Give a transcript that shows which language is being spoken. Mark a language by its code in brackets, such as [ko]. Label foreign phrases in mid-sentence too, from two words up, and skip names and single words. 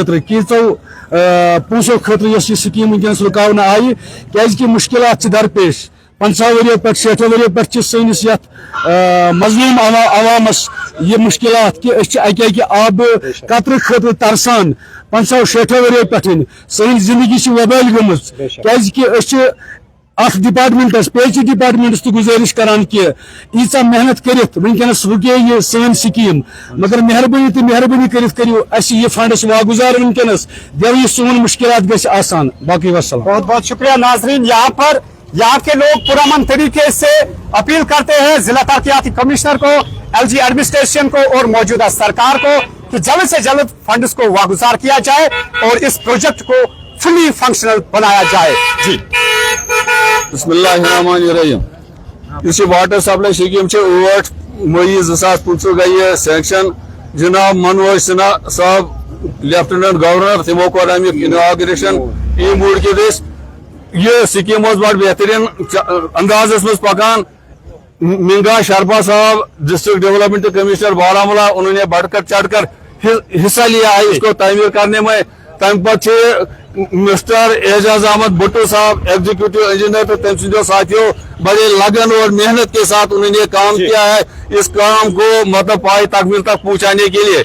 [ks] खतर यह स्कीम वनकस रुकावन आई क्या मुश्किलात दरपेश 50 वरियों पे 60 वरियों पे सैनिस मजलूम आवामस ये मुश्किलात कि अके आब कतर खतर तरसान 50-60 वरियों पे सन जिंदगी वबाल गम क्या डिपार्टमेंटस PH डिपार्टमेंटस तो गुजारिश करान कि ईचा मेहनत करित वनकस रुके ये सन स्कीम मगर मेहरबानी करित करियो अस ये फंड्स वागुजार वनकस देव ये सोन मुश्किलात गस आसान। बाकी वस्सलाम। [hi] बहुत बहुत शुक्रिया नाजरीन। यहाँ के लोग पुरअमन तरीके से अपील करते हैं जिला तरक्याती कमिश्नर को, LG एडमिनिस्ट्रेशन को और मौजूदा सरकार को कि जल्द से जल्द फंड्स को वागुजार किया जाए और इस प्रोजेक्ट को [en] fully functional [hi] बनाया जाए। जी [ks] बिस्मिल्लाहिर्रहमानिर्रहीम। इस [en] water supply scheme [ks] 8 मई 2015 गई सैंक्शन। जनाब मनोज सिन्हा साहब [en] Lieutenant Governor [ks] तमो कोर अमिक इनाग्रेशन ई मूड के दिस ये स्कीम बड़ बेहतरीन अंदाज मज पकान। [hi] मिंगा शर्मा साहब [en] District Development Commissioner [hi] बारामूला, उन्होंने बढ़कर चढ़कर हिस्सा लिया है इसको तामीर करने में। तम मिस्टर एजाज अहमद भुट्टो साहब [en] Executive Engineer [hi] तो तम सो साथियों बड़े लगन और मेहनत के साथ उन्होंने काम किया है इस काम को मतलब पाई तकमील तक पहुंचाने के लिए।